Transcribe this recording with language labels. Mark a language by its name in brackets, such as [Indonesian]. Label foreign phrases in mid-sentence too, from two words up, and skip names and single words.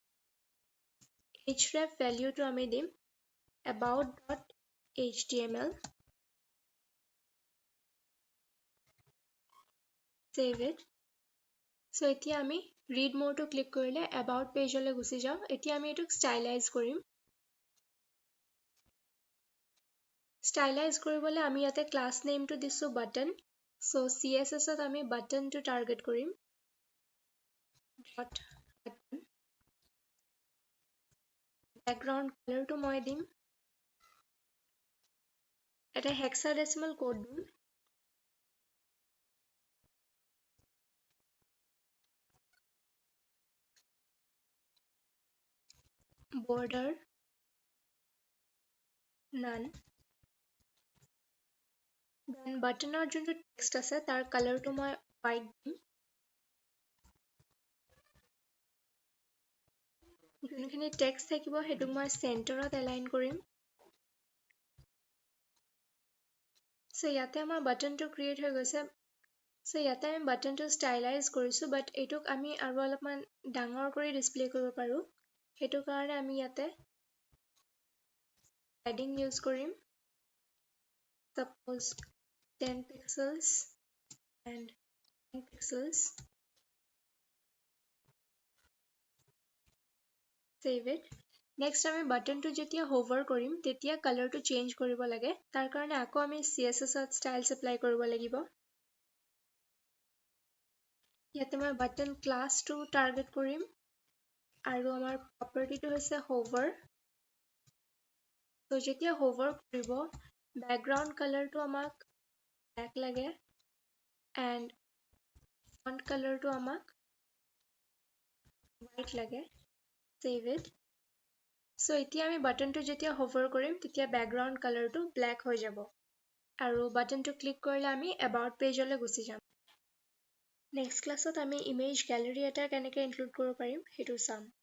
[Assamese] href ভ্যালুটো আমি দিম about.html [English] save it so [Assamese] এতিয়া আমি [English] read more [Assamese] টো ক্লিক কৰিলে about পেজলৈ গুচি যাওঁ এতিয়া আমি এটোক ষ্টাইলাইজ কৰিম ষ্টাইলাইজ কৰিবলৈ আমি ইয়াতে [English] class nameটো [Assamese] দিছো বাটন সো css ত আমি বাটনটো টাৰ্গেট কৰিম [English] button background colorটো [Assamese] মই দিম এটা [English] hexadecimal code [Assamese] দিম [English] border none then buttonৰ [Assamese] যোনটো টেক্সট আছে তাৰ কালাৰটো মই white দিম যোনখিনি টেক্সট থাকিব হেতু মই চেন্টাৰত এলাইন কৰিম সো ইয়াতে আমাৰ বাটনটো ক্ৰিয়েট হৈ গৈছে সো ইয়াতে আমি বাটনটো ষ্টাইলাইজ কৰিছো বাট এইটোক আমি আৰু অলপমান ডাঙৰ কৰি ডিসপ্লে কৰিব পাৰো হেতু কাৰণে আমি ইয়াতে padding ইউজ কৰিম [English] suppose 10 pixels and 10 pixels save it next [Assamese] আমি বাটনটো যেতিয়া hover কৰিম তেতিয়া কালাৰটো চেঞ্জ কৰিব লাগে তাৰ কাৰণে আকৌ আমি css ত [English] styles apply [Assamese] কৰিব লাগিব ইয়াতে মই বাটন ক্লাছটো টাৰ্গেট কৰিম আৰু আমাৰ প্ৰপাৰ্টিটো হৈছে hover তো যেতিয়া hover কৰিব [English] background colorটো [Assamese] আমাক black লাগে and [English] font colorটো [Assamese] আমাক white লাগে [English] save it so [Assamese] এতিয়া আমি বাটনটো যেতিয়া hover কৰিম তেতিয়া [English] background colorটো [Assamese] black হৈ যাব আৰু বাটনটো ক্লিক কৰিলে আমি about পেজলৈ গুচি যাম [English] next classত [Assamese] আমি [English] image gallery [Assamese] এটা কেনেকৈ ইনক্লুড কৰিব পাৰিম হেতু চাম